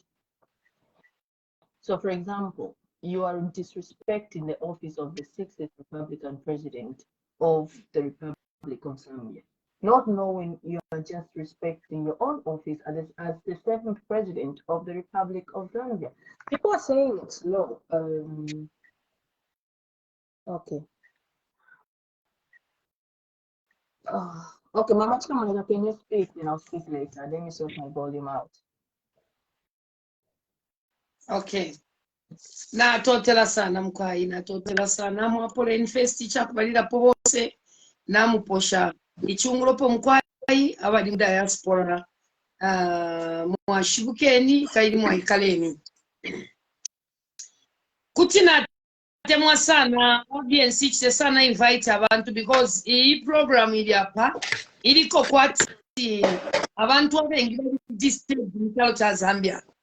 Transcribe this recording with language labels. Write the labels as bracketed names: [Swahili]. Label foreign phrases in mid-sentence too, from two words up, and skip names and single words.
[English] So, for example, you are disrespecting the office of the 60th Republican president of the Republic of Zambia, not knowing you are just respecting your own office as the 7th president of the Republic of Zambia. People are saying it's low. Okay. Okay, Mama Chkamanga, can you speak? Then I'll speak later. Let me sort my volume out. Okay. [Bemba] Natotela sana mkwai, natotela sana mwapole infesti chakubalira pobose namuposha ichungulopo mkwai abali diaspora mwashibukeni kaili mwaikaleni kutina temwa sana audience ichite sana invite abantu because iyi program ili hapa iliko kwati abantu abengi district mkalo cha Zambia